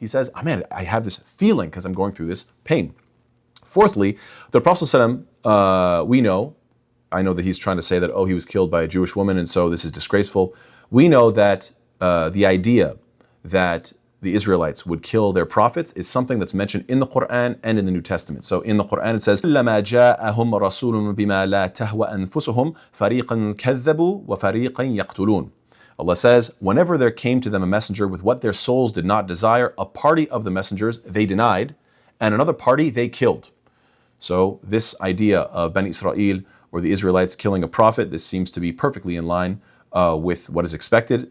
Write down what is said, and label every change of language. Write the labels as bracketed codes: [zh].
[en] He says, I have this feeling because I'm going through this pain. Fourthly, the Prophet ﷺ, I know that he's trying to say that, he was killed by a Jewish woman, and so this is disgraceful. We know that the idea that the Israelites would kill their prophets is something that's mentioned in the Quran and in the New Testament. So in the Quran it says, [ar] لَمَا جَاءَهُمْ رَسُولٌ بِمَا لَا تَهْوَ أَنفُسُهُمْ فَرِيقًا كَذَّبُوا وَفَرِيقًا يَقْتُلُونَ. [en] Allah says, whenever there came to them a messenger with what their souls did not desire, a party of the messengers they denied, and another party they killed. So this idea of Bani Israel, or the Israelites killing a prophet, this seems to be perfectly in line with what is expected.